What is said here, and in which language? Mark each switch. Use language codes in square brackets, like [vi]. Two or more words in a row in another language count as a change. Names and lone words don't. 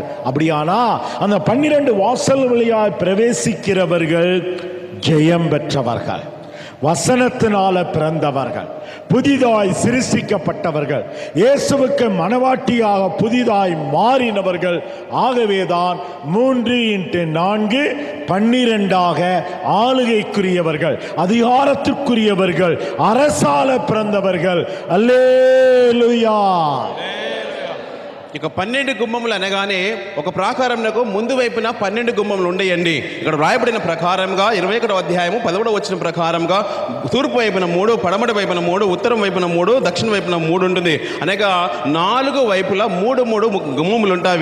[ta] அப்படியானா அந்த 12 வாசல் வழியாய் பிரவேசிக்கிறவர்கள் ஜெயம் பெற்றவர்கள், வசனத்தினால பிறந்தவர்கள், புதிதாய் சிருஷ்டிக்கப்பட்டவர்கள், இயேசுவுக்கு மனவாட்டியாக புதிதாய் மாறினவர்கள். ஆகவேதான் 3x4 12ஆக ஆளுகைக்குரியவர்கள், அதிகாரத்திற்குரியவர்கள், அரசால பிறந்தவர்கள். அல்லேலூயா. [te] ఇక 12 గుమ్మములు అనగానే ఒక ప్రాకారంకు ముందు వైపున 12 గుమ్మములు ఉండయండి. ఇక్కడ రాయబడిన ప్రకారంగా 21వ అధ్యాయము 11వ వచన ప్రకారంగా తూర్పు వైపున 3, పడమటి వైపున 3, ఉత్తరం వైపున 3, దక్షిణ వైపున 3 ఉంటుంది. అనగా 4 వైపులా 3 గుమ్మములు ఉంటాయి.